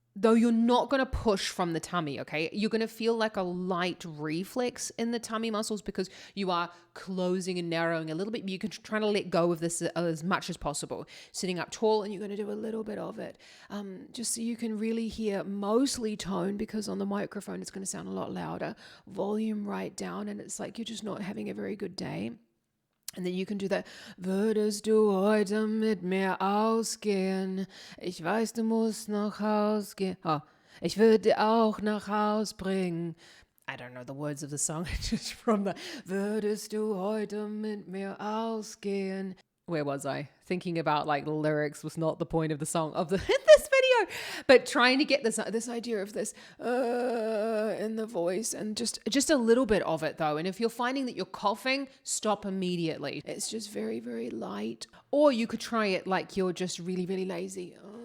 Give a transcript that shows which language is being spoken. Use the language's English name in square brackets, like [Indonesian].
[English] Though you're not going to push from the tummy, okay? You're going to feel like a light reflex in the tummy muscles, because you are closing and narrowing a little bit. You can try to let go of this as much as possible. Sitting up tall, and you're going to do a little bit of it, just so you can really hear mostly tone, because on the microphone it's going to sound a lot louder. Volume right down, and it's like you're just not having a very good day. And then you can do that. [German] Würdest du heute mit mir ausgehen? Ich weiß, du musst nach Haus gehen. Oh, ich würde auch nach Haus bringen. [English] I don't know the words of the song, just from the Würdest du heute mit mir ausgehen? Where was I? Thinking about like the lyrics was not the point of the song of this video, but trying to get this idea of this in the voice, and just a little bit of it though. And if you're finding that you're coughing, stop immediately. It's just very, very light. Or you could try it like you're just really, really lazy.